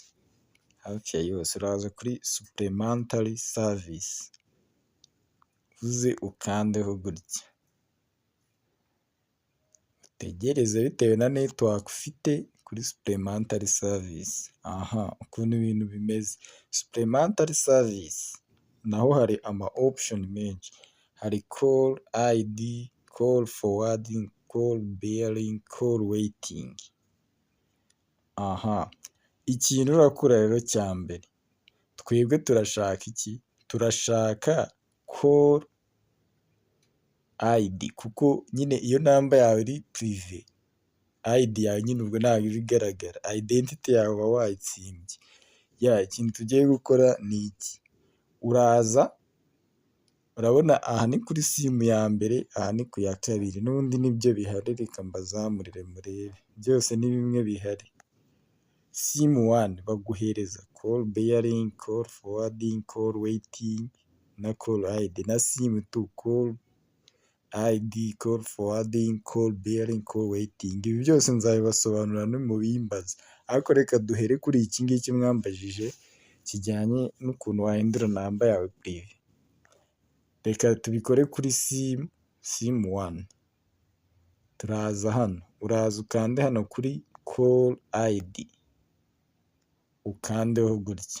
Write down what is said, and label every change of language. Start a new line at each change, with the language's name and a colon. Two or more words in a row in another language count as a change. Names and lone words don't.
Kinyarwanda: Uraza kuri
English: supulementari savisi
Kinyarwanda: uze ukandeho gutya, utegereze bitewe na netiwaka ufite kuri
English: supulementari savisi.
Kinyarwanda: Ukuntu ibintu bimeze,
English: supulementari savisi
Kinyarwanda: naho hari ama opushoni menshi.
English: Hari koru ayidi, koru fowadingi, koru beyaringi, koru weyitingi.
Kinyarwanda: Ikintu urakora rero cya mbere, twebwe turashaka iki? Turashaka
English: koru ayidi,
Kinyarwanda: kuko nyine iyo namba yawe iri purive, ayidi yawe nyine ubwo ntabwo iba igaragara, ayidentiti yawe uba wayitsimbye. Ikintu tugiye gukora ni iki, uraza urabona aha ni kuri simu ya mbere, aha ni ku ya kabiri, n'ubundi nibyo bihari. Reka mbazamurire murebe, byose ni bimwe bihari.
English: Simu wani
Kinyarwanda: baguhereza
English: koru beyaringi, koru fowadingi, koru weyitingi
Kinyarwanda: na
English: koru ayidi. Na simu tu koru ayidi, koru fowadingi, koru beyaringi, koru weyitingi.
Kinyarwanda: Ibi byose nzabibasobanurira nimubimbaza, ariko reka duhere kuri iki ngiki mwambajije kijyanye n'ukuntu wahindura namba yawe purive. Reka tubikore kuri
English: simu wani.
Kinyarwanda: Turaza hano, uraza ukande hano kuri
English: koru ayidi,
Kinyarwanda: ukandeho gutya.